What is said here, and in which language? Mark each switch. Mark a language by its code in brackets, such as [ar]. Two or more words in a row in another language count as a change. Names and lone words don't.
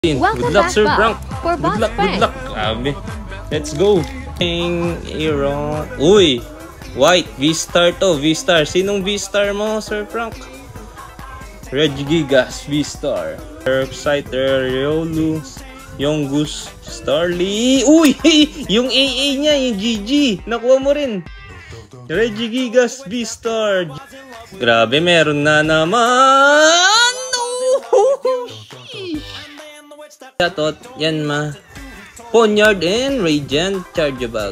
[en] Good luck, Sir Frank. Good luck. Grabe. Let's go. Aaron. Uy! White. [tl] V-star to. V-star. Sinong V-star mo, Sir Frank? Regigigas. V-star. Exciter. Riolu. Yongus. Starly. Uy! Yung AA niya. Yung GG. Nakuha mo rin. Regigigas. V-star. Grabe. Meron na naman. Chatot, yan ma. [en] Ponyard and Radiant Charge Bag.